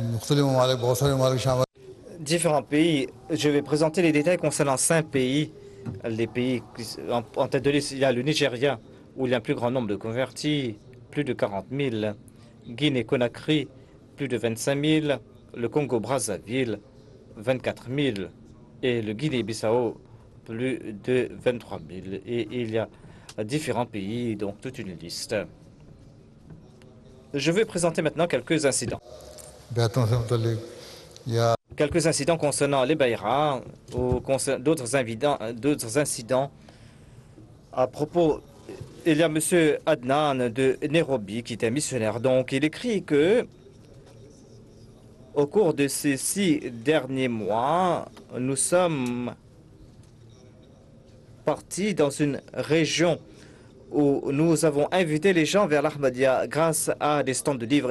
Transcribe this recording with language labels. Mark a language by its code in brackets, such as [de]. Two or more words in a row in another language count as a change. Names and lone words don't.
[ur] مختلف ممالک بہت سارے ممالک شامل [fr] Différents pays. Je vais présenter les détails concernant 5 pays. Les pays en tête de liste, il y a le Nigeria, où il y a un plus grand nombre de convertis, plus de 40 000. Guinée-Conakry, plus de 25 000. Le Congo-Brazzaville, 24 000. Et le Guinée-Bissau, plus de 23 000. Et il y a différents pays, donc toute une liste. Je vais présenter maintenant quelques incidents. [ur] بہتروں سے متعلق یا [fr] Quelques incidents concernant les Bayra ou d'autres incidents. À propos, il y a M. Adnan de Nairobi qui est un missionnaire. Donc, il écrit que au cours de ces 6 derniers mois, nous sommes partis dans une région où nous avons invité les gens vers l'Ahmadiyya grâce à des stands de livres.